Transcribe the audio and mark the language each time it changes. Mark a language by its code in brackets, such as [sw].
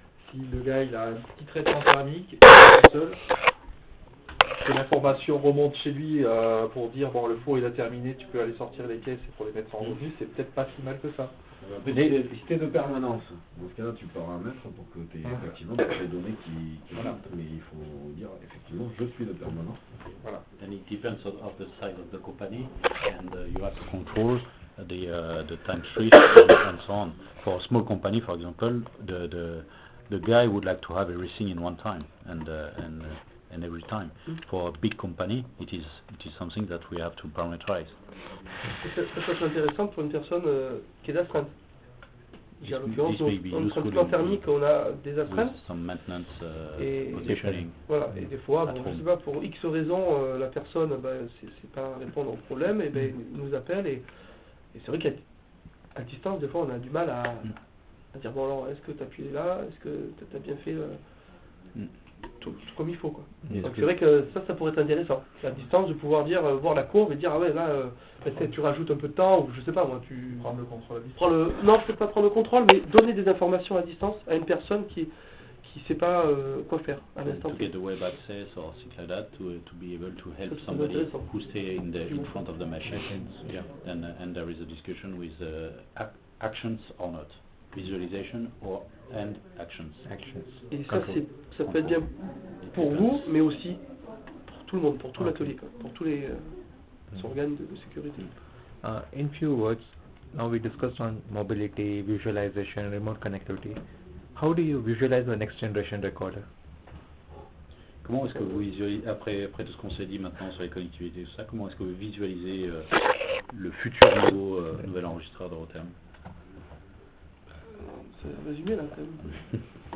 [fr] Si le gars il a un petit traitement thermique, il est seul, que l'information remonte chez lui pour dire bon, le four il a terminé, tu peux aller sortir les caisses et pour les mettre en revenu, c'est peut-être pas si mal que ça. Si t'es de permanence, dans ce cas-là tu paramètres pour que tu aies effectivement toutes les données qui voilà. Mais il faut dire effectivement je suis de permanence. Voilà. [en] And it depends on the size of the company, and you have to control the time shift and so on. For a small company, for example, the guy would like to have everything in one time and every time. For a big company, it is something that we have to parameterize. [fr] Ça peut être intéressant pour une personne qui est d'astreinte. En l'occurrence, on plan thermique, on a des astreintes. [en] Some maintenance, [fr] et [en] positioning. [fr] Voilà, et des fois, bon, je sais pas, pour X raisons, la personne, c'est pas répondre au problème, et ben il nous appelle, et c'est vrai qu'à distance, des fois, on a du mal à dire bon alors, est-ce que tu as appuyé là, est-ce que tu as bien fait tout comme il faut, quoi. Donc c'est vrai que ça pourrait être intéressant, à distance, de pouvoir dire, voir la courbe et dire ah ouais là peut-être tu rajoutes un peu de temps, ou je sais pas moi, tu prendre le contrôle à distance. Non, peut-être pas prendre le contrôle, mais donner des informations à distance à une personne qui sait pas quoi faire à l'instant. [en] To get the web access or things like that, to be able to help somebody who stay in front of the machine. Yeah, and there is a discussion with actions or not, visualization and actions. [fr] Et ça peut être bien pour vous, mais aussi pour tout le monde, pour tout l'atelier, pour tous les organes de sécurité. [en] In few words, now we discussed on mobility, visualization, remote connectivity. How do you visualize the next generation recorder? [fr] Comment est-ce que vous visualisez, après tout ce qu'on s'est dit maintenant sur les connectivités et tout ça, comment est-ce que vous visualisez le futur nouvel enregistreur de Rotem? C'est résumé là quand même.